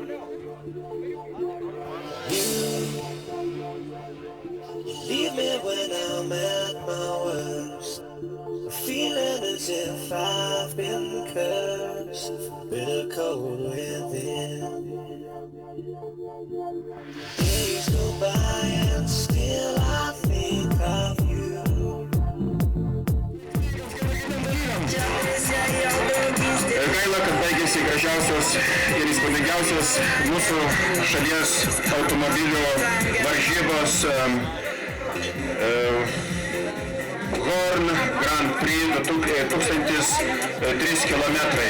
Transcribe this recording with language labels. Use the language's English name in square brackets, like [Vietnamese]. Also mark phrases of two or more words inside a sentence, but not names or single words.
[English] You leave me when I'm at my worst, feeling as if I've been cursed, bitter cold within. Days go by and still I think of you. [Lithuanian] Gaila, kad baigėsi gražiausios ir įspūdingiausios mūsų šalies automobilių varžybos Horn Grand Prix 1003 kilometrai.